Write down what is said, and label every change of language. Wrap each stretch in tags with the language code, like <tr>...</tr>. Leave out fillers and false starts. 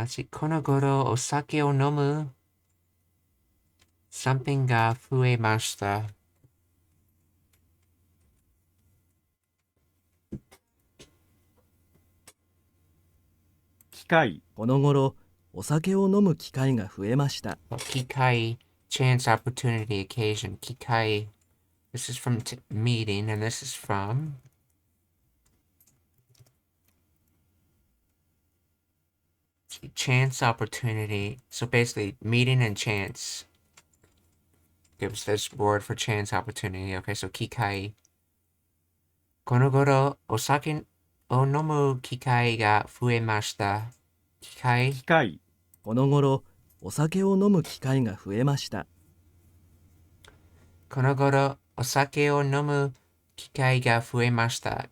<ja>この頃、お酒を飲む</ja> <en>something</en> <ja>が増えました。機会、この頃、お酒を飲む機会が増えました。</ja> <en>機会 chance, opportunity, occasion. 機会 This is from meeting, and this is from chance, opportunity. So basically, meeting and chance gives this word for chance, opportunity. Okay, so 機会。</en> <ja>この頃、お酒を飲む機会が増えました。機会この頃、お酒を飲む機会が増えました。この頃、お酒を飲む機会が増えました。</ja>